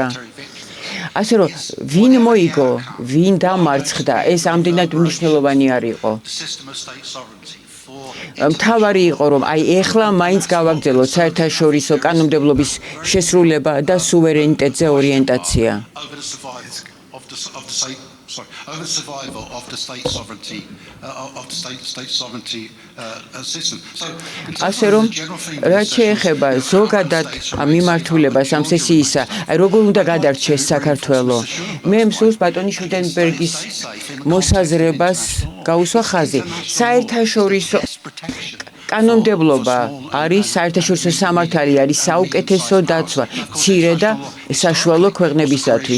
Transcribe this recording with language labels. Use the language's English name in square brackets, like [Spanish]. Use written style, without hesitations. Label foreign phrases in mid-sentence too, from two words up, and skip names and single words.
[Georgian] ასე რომ, ვინ მოიგო, ვინ დამარცხდა, ეს ამდენად მნიშვნელოვანი არ იყო. მთავარი იყო, რომ აი ეხლა მაინც გავაგრძელოთ საერთაშორისო კანონმდებლობის შესრულება და სუვერენიტეტზე ორიენტაცია. [English] Over the survival of the state sovereignty system. [Georgian] ასე რომ, რაც შეეხება ზოგადად მიმართულებას ამ სესიისა, აი როგორ უნდა გადარჩეს საქართველო? მე მსურს ბატონი შუდენბერგის მოსაზრებას გაუსვა ხაზი. საერთაშორისო კანონმდებლობა არის საერთაშორისო სამართალი, არის საუკეთესო დაცვა მცირე და საშუალო ქვეყნებისათვის.